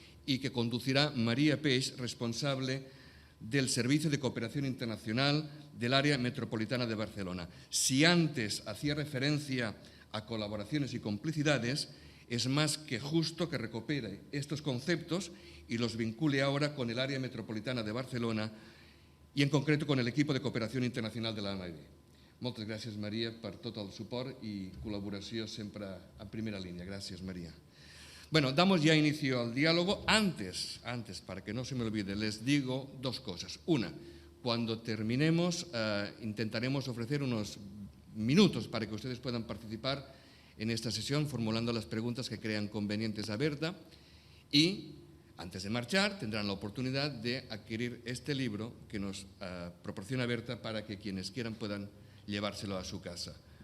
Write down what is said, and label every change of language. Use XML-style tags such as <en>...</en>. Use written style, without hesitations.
<es>y que conducirá María Peix, responsable del Servicio de Cooperación Internacional del Área Metropolitana de Barcelona. Si antes hacía referencia a colaboraciones y complicidades, es más que justo que recupere estos conceptos y los vincule ahora con el Área Metropolitana de Barcelona</es> <ca>i en concret</ca> <es>con el equipo de</es> <ca>cooperació internacional de l'AMD. Moltes gràcies, Maria, per tot el suport i col·laboració sempre en primera línia. Gràcies, Maria.</ca> <es>Bueno, damos ya inicio al diálogo. Antes, para que no se me olvide, les digo dos cosas. Una, cuando terminemos intentaremos ofrecer unos minutos para que ustedes puedan participar en esta sesión formulando las preguntas que crean convenientes a Berta y antes de marchar, tendrán la oportunidad de adquirir este libro que nos proporciona Berta para que quienes quieran puedan llevárselo a su casa.</es>